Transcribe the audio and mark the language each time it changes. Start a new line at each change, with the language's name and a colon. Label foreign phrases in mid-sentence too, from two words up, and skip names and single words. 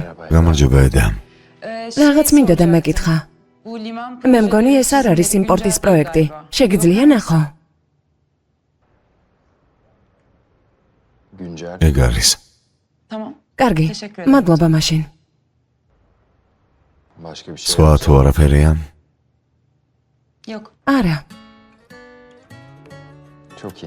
Georgian: გამარჯობა ედა. რაღაც მინდოდა მეკითხა. მე მგონი ეს არ არის იმპორტის პროექტი. შეგიძლია ნახო?
Turkish: Güncel.
Georgian: ეგ არის. კარგი. მადლობა მაშინ.
Turkish: Başka bir şey
Georgian: სხვა თუ არაფერია? არა.
Turkish: Çok iyi.